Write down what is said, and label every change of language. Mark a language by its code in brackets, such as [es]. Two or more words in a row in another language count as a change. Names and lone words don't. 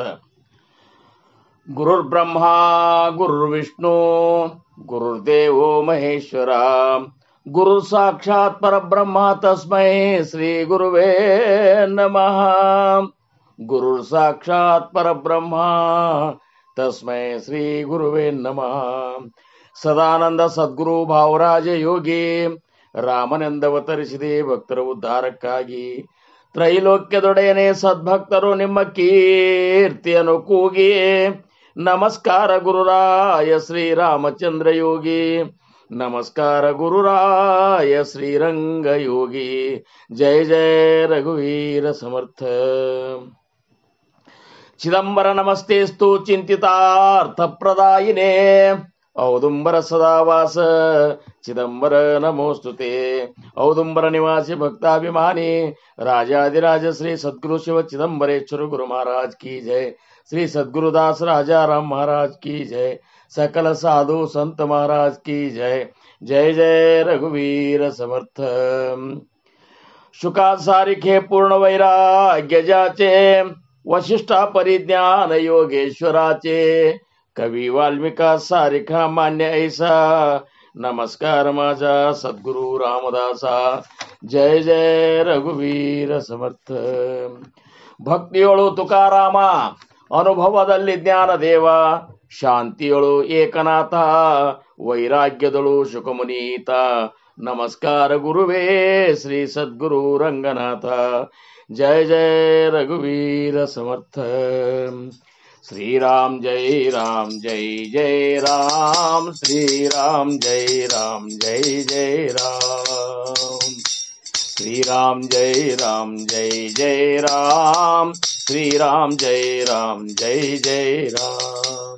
[sa] गुरुर्ब्रह्मा गुरुर्विष्णु गुरुर्देवो महेश्वरा, गुरु साक्षात् परब्रह्म तस्मै श्री गुरुवे नमः. गुरुर् साक्षात् परब्रह्म तस्मै श्री गुरुवे नमः. [kn] ಸದಾನಂದ ಸದ್ಗುರು ಭಾವರಾಜ ಯೋಗಿ ರಾಮನೆಂದವತರಿಸಿದೆ ಭಕ್ತರ ಉದ್ಧಾರಕ್ಕಾಗಿ. ತ್ರೈಲೋಕ್ಯದೊಡೆಯನೇ ಸದ್ಭಕ್ತರು ನಿಮ್ಮ ಕೀರ್ತಿಯನ್ನು ಕೂಗಿ. ನಮಸ್ಕಾರ ಗುರುರಾಯ ಶ್ರೀರಾಮಚಂದ್ರ ಯೋಗಿ, ನಮಸ್ಕಾರ ಗುರುರಾಯ ಶ್ರೀರಂಗ ಯೋಗಿ. [mr] जय जय रघुवीर समर्थ. [sa] चिदंबर नमस्तेस्तु चिंतितार्थ प्रदायिने, औदुंबर सदावास चिदंबर नमोस्तुते. [kn] ಔದುಂಬರ ನಿವಾಸಿ ಭಕ್ತಾಭಿಮಾನಿ ರಾಜಾದಿರಾಜ ಶ್ರೀ ಸದ್ಗುರು ಶಿವ ಚಿದಂಬರೇಶ್ವರ ಗುರು [hi] महाराज की जय. श्री सद्गुरुदास राजाराम महाराज की जय. सकल साधु संत महाराज की जय. [mr] जय जय रघुवीर समर्थ. शुका सारिखे पूर्ण वैराग्य जाचे, वशिष्ठा परिज्ञान योगेश्वराचे. कवी वाल्मिका सारिखा मान्य ऐसा, नमस्कार माझा सद्गुरु रामदासा. जय जय रघुवीर समर्ಥ. [kn] ಭಕ್ತಿಯೊಳು ತುಕಾರಾಮ, ಅನುಭವದಲ್ಲಿ ಜ್ಞಾನ ದೇವ. ಶಾಂತಿಯೊಳು ಏಕನಾಥ, ವೈರಾಗ್ಯದಳು ಶುಕಮುನೀತ. ನಮಸ್ಕಾರ ಗುರುವೇ ಶ್ರೀ ಸದ್ಗುರು ರಂಗನಾಥ. [mr] जय जय रघुवीर समर्थ. [sa] श्री राम जय जय राम. श्री राम जय जय राम. श्री राम जय जय राम. श्री राम जय जय राम.